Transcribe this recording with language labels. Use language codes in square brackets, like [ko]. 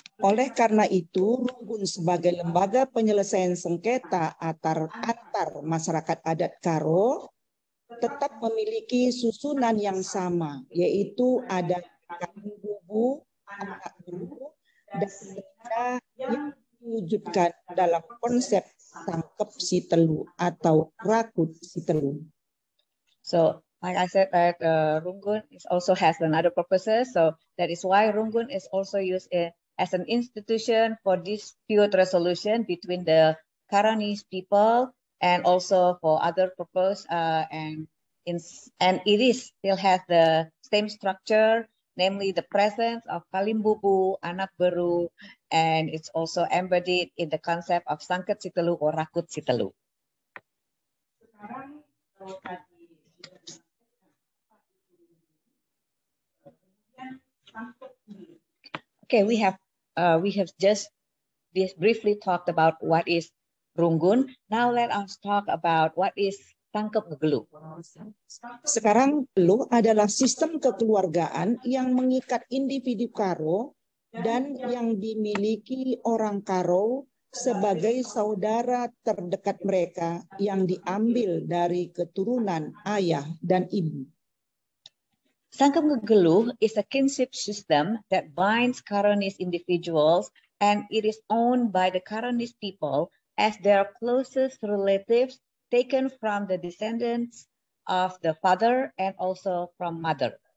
[id] Oleh karena itu, runggun sebagai lembaga penyelesaian sengketa antar masyarakat adat Karo tetap memiliki susunan yang sama, yaitu ada bubu, anak bubu, dan yang diwujudkan dalam konsep tangkep si telu atau rakut si telu. [en] So, like I said, that runggun also has another purposes. So that is why runggun is also used as an institution for dispute resolution between the Karonese people and also for other purpose. And it still has the same structure, namely the presence of kalimbubu, anak beru, and it's also embedded in the concept of sangket si telu or rakut si telu. Okay, we have just briefly talked about what is runggun. Now let us talk about what is tangkep ngegeluh. [id] Sekarang geluh adalah sistem kekeluargaan yang mengikat individu Karo dan yang dimiliki orang Karo sebagai saudara terdekat mereka yang diambil dari keturunan ayah dan ibu. [en] Sangkep ngegeluh is a kinship system that binds Karonese individuals, and it is owned by the Karonese people as their closest relatives taken from the descendants of the father and also from mother.